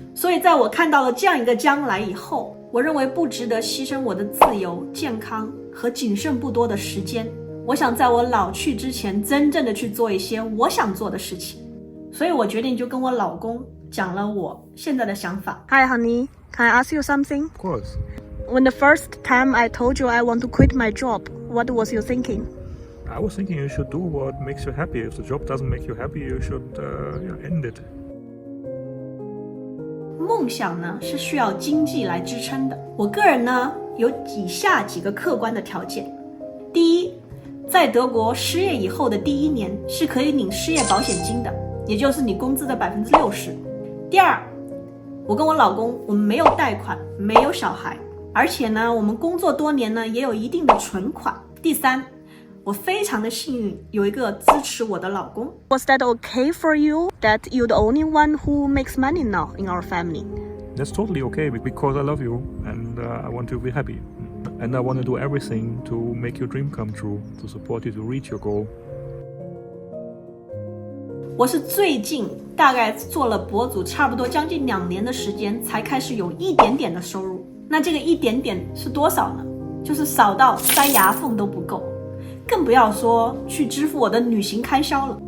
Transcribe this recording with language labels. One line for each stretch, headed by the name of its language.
Chinese: 所以在我看到了这样一个将来以后，我认为不值得牺牲我的自由、健康和仅剩不多的时间。我想在我老去之前，真正的去做一些我想做的事情。所以我决定就跟我老公讲了我现在的想法。
English: Hi honey, can I ask you something? Of course. When the first time I told you I want to quit my job, what was you thinking? I was thinking you should do what makes you happy. If the job doesn't make you happy, you should end it.
Chinese: 梦想呢是需要经济来支撑的。我个人呢有以下几个客观的条件。第一，在德国失业以后的第1年是可以领失业保险金的，也就是你工资的60%。第二，我跟我老公我们没有贷款，没有小孩，而且呢我们工作多年呢也有一定的存款。第三，我非常的幸运有一个支持我的老公。
English: Was that okay for you that you're the only one who makes money now in our family? That's totally okay because I love you and I want you to be happy. And I want to do everything to make your dream come true, to support you to reach your goal.
Chinese: 我是最近大概做了博主差不多将近2年的时间，才开始有一点点的收入。那这个一点点是多少呢？就是少到塞牙缝都不够，更不要说去支付我的旅行开销了。